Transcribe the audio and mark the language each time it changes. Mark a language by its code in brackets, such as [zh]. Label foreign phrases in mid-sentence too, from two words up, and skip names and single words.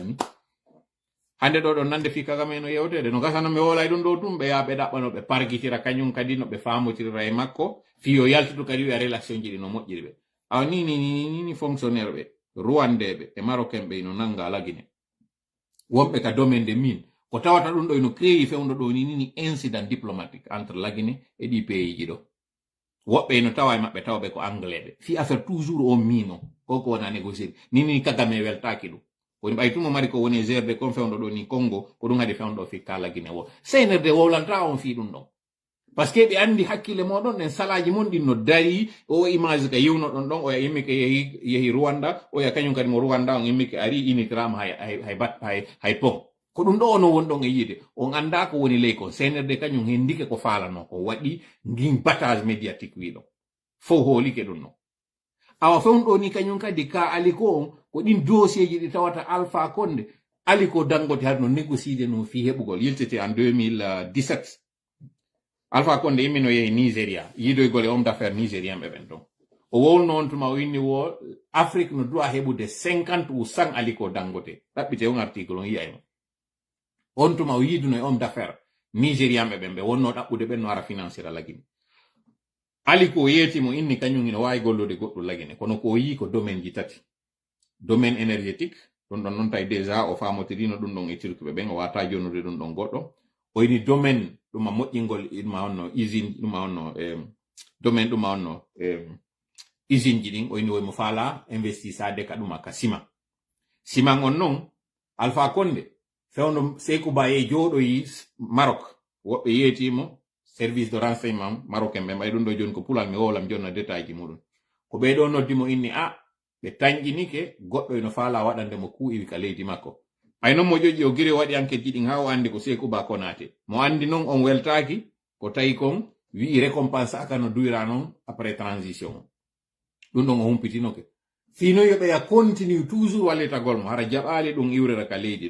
[ff] yiɗon ɗon ara lammi hande ɗo ɗon nande fika kam eno yewtede no gasano mi wolay ɗum ɗo tum ɓe ya ɓe ɗaɓɓano ɓe pargitira kañum kadi no ɓe famotirira e makko fiyo yaltudu kadi wiya relation ji ɗi no moƴƴiri ɓe awa ni fonctionnaire ɓe ruwandeɓe e marocain ɓe ino nanga lagine wonɓe ka [fr] domaine de mine [ff] ko tawata ɗum ɗo ino créi fewndo ɗo ni [fr] incident diplomatique [ff] entre lagine e ɗi pays ji ɗo woɓɓe ino tawa e maɓɓe tawɓe ko anglais ɓe fi [fr] affaire toujours [ff] o mine o koko wona négocier ni kagame weltaki ɗum woni ɓay tumo mari ko woni gerde kon fewndo ɗo ni Congo ko ɗum hadi fewndo fi kala Guinée wo seynerde wowlanta on fi ɗum ɗon [fr] parce que [ff] ɓe andi hakkille moɗon ɗen salaji mon ɗin no dari o image ka yiwno ɗon ɗon oya immike yehi Rwanda oya kañum kadi mo Rwanda on immike ari initrama hay pon ko ɗum ɗo ono won ɗon e yiide on anda ko woni ley kon seynerde kañum hendike ko falano ko waɗi ndin [fr] battage médiatique [ff] wiɗo fo hoolike ɗum non awa fewndo ni kañum kadi ka aliko on ko ɗin dossier ji ɗi tawata Alpha Condé aliko Dangote har no négocier no fi heɓugol yiltete en 2017 Alpha Condé immino yehi Nigeria yiidoygol e [fr] homme d'affaires nigérien [ff] ɓe ɓen ton o wowno on tuma o inni wo Afrique no doit heɓude 50 ou 100 aliko Dangote ɗaɓɓite on article on yiyayno on tuma o yiiduno e [fr] homme d'affaires nigérien [ff] ɓe ɓen ɓe wonno ɗaɓɓude ɓen no ara financira lagine aliko yeetimo inni kañum ino wawi gollude goɗɗum lagine kono ko yi ko domaine ji tati [fr] domaine énergétique [ff] ɗum ɗon noon tawi déjà o famotirino ɗum ɗon e turkuɓe ɓen o wata jonnude ɗum ɗon goɗɗo o yini domaine ɗuma moƴƴingol ɗuma onno usine ɗuma onno domaine ɗuma onno usine ji ɗin o yini woymo faala investissade ka ɗuma ka siman on noon Alpha Condé fewno Sékou Ba e jooɗoyi Maroc woɓɓe yeetimo [fr] service de renseignement marocain [ff] ɓe mbay ɗum ɗo joni ko pulal mi wowlam jonna détail ji muɗum ko ɓeɗo noddimo inni ɓe tañƴinike goɗɗo eno faala waɗande mo kuu'iwi ka leydi makko ay noon mo ƴoƴƴi o giri waɗi enquête ji ɗin ha o andi ko Sékou Ba Konaté mo andi noon on weltaki ko tawi kon wi'i récompense aka no duyra noon [fr] après transition [ff] ɗum ɗon o humpitinoke fino yoɓeya [fr] continue toujours [ff] wallitagol mo hara jaɓali ɗum iwrera ka leydi